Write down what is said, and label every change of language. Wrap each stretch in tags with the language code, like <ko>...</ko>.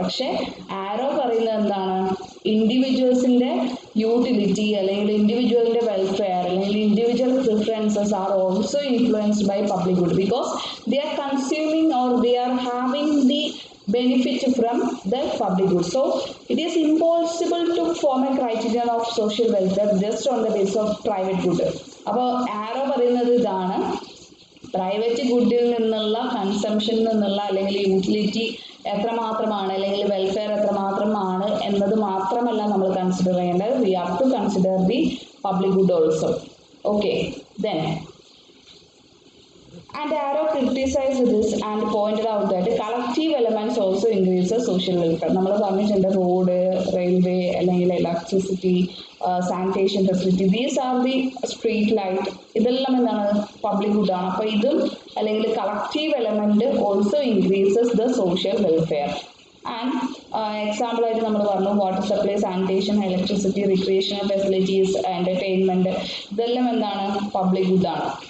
<ml>പക്ഷേ ആരോ പറയുന്നത് എന്താണ്, ഇൻഡിവിജ്വൽസിന്റെ യൂട്ടിലിറ്റി അല്ലെങ്കിൽ ഇൻഡിവിജ്വലിന്റെ വെൽഫെയർ അല്ലെങ്കിൽ individual preferences</ml> <en>Are also influenced by public good because they are consuming or they are having the benefit from the public good. So it is impossible to form a criterion of social welfare just on the basis of private good.</en> <ml>അപ്പോൾ ആരോ പറയുന്നത് ഇതാണ്, private ഗുഡിൽ നിന്നുള്ള കൺസംഷനിൽ നിന്നുള്ള അല്ലെങ്കിൽ utility എത്രമാത്രമാണ് അല്ലെങ്കിൽ welfare എത്രമാത്രമാണ് എന്നത് മാത്രമല്ല നമ്മൾ കൺസിഡർ ചെയ്യേണ്ടത്,</ml> <en>We have to consider the public good also. Okay, then and Arrow criticized this and pointed out that collective elements also increases social welfare.</en> <ml>നമ്മൾ പറഞ്ഞിട്ടുണ്ട് റോഡ്, റെയിൽവേ അല്ലെങ്കിൽ electricity, sanitation facility, these are the street light, ഇതെല്ലാം എന്താണ് public ഗുഡാണ്. അപ്പോൾ ഇതും അല്ലെങ്കിൽ collective element also increases the social welfare. And example ആയിട്ട് നമ്മൾ പറഞ്ഞു water supply, sanitation, electricity, recreational facilities, entertainment, ഇതെല്ലാം എന്താണ് പബ്ലിക് ഗുഡാണ്.</ml>